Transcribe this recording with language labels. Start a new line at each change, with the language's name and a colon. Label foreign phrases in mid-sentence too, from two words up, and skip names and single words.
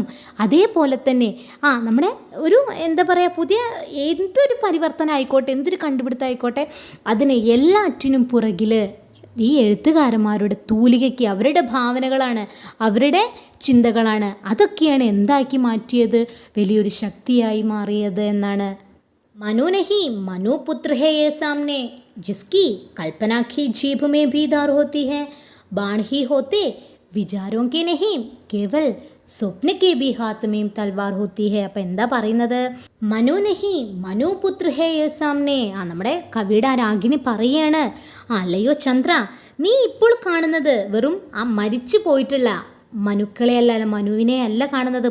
Malayalam: അതേപോലെ തന്നെ നമ്മുടെ ഒരു എന്താ പറയുക, പുതിയ എന്തൊരു പരിവർത്തനം ആയിക്കോട്ടെ, എന്തൊരു കണ്ടുപിടുത്തം ആയിക്കോട്ടെ, അതിന് എല്ലാറ്റിനും പുറകിൽ ഈ എഴുത്തുകാരന്മാരുടെ തൂലികയ്ക്ക് അവരുടെ ഭാവനകളാണ്, അവരുടെ ചിന്തകളാണ്. അതൊക്കെയാണ് എന്താക്കി മാറ്റിയത്, വലിയൊരു ശക്തിയായി മാറിയത് എന്നാണ്.
Hindi: मनु नहीं मनु पुत्र है ये सामने, जिसकी कल्पना की जीभ में भी धार होती है. बाण ही होते विचारों के नहीं, केवल स्वप्न के भी हाथ में तलवार होती है.
Malayalam: അപ്പം എന്താ പറയുന്നത്,
Hindi: मनु नहीं मनु पुत्र है ये सामने.
Malayalam: നമ്മുടെ കവിയുടെ ആ രാഗിണി പറയാണ്, അല്ലയോ ചന്ദ്ര, നീ ഇപ്പോൾ കാണുന്നത് വെറും ആ മരിച്ചു പോയിട്ടുള്ള മനുക്കളെയല്ല, മനുവിനെ അല്ല കാണുന്നത്.